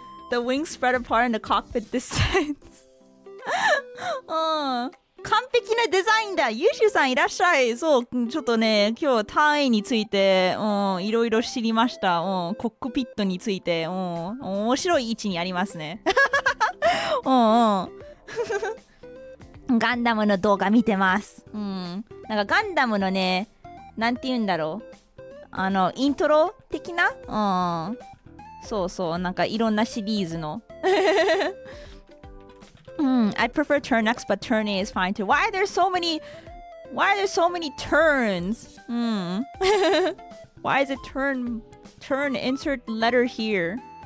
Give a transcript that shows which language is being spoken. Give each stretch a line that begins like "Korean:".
English: The wings spread apart and the cockpit descends.
Japanese: 完璧なデザインだ。ユーシュさんいらっしゃい。そう、ちょっとね、今日単位について、いろいろ知りました。コックピットについて、面白い位置にありますね。ガンダムの動画見てます。なんかガンダムのね、なんて言うんだろう。イントロ的なそう、なんかいろんなシリーズの。
English: I prefer turn X, but turn A is fine too. Why are there so many turns? Why is it turn insert letter here?